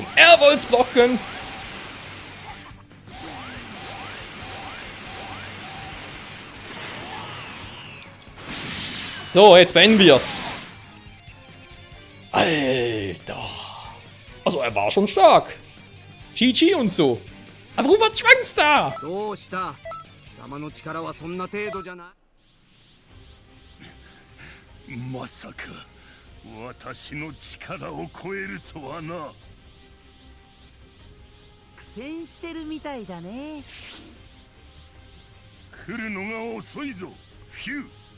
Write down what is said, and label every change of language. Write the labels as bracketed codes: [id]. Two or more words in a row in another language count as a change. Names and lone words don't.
[de] Er wollte es blocken! So, jetzt beenden wir's. Alter. Also, er war schon stark. GG und so. Aber wo war der Schwanz da? [ja] どうした？貴様の力はそんな程度じゃない。まさか私の力を超えるとはな。苦戦してるみたいだね。来るのが遅いぞ、フュー。